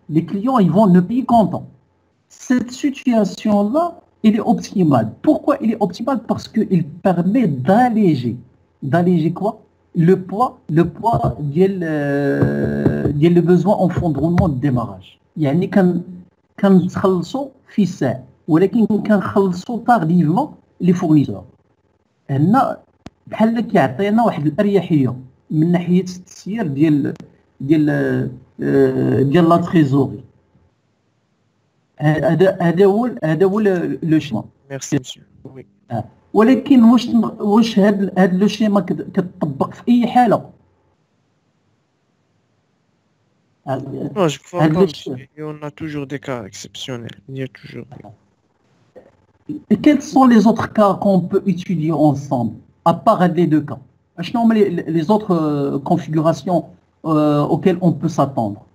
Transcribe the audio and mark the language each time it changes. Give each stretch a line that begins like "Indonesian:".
French: Les clients, ils vont nous payer content. Cette situation-là, elle est optimale. Pourquoi elle est optimale? Parce qu'il permet d'alléger. D'alléger quoi? Le poids ديال le besoin en fonds de roulement de démarrage.
Arabic: يعني كنخلصوا في الساعة ولكن كنخلصوا
French: tardivement les fournisseurs.
Arabic: هنا بحال كيعطينا واحد الأريحية من ناحية التسيير ديال لا تريزوري. هذا هو لو شيما.
French: Merci, monsieur. Oui.
Arabic: ولكن واش هذا لو شيما كتطبق في اي حاله؟
French: Non, je vois pas, monsieur. Et on a toujours des cas exceptionnels. Il y a toujours. Et quels sont les autres cas qu'on peut étudier ensemble, à part les deux cas?
Arabic: شنو هما
French: les autres configurations auxquelles on peut s'attendre?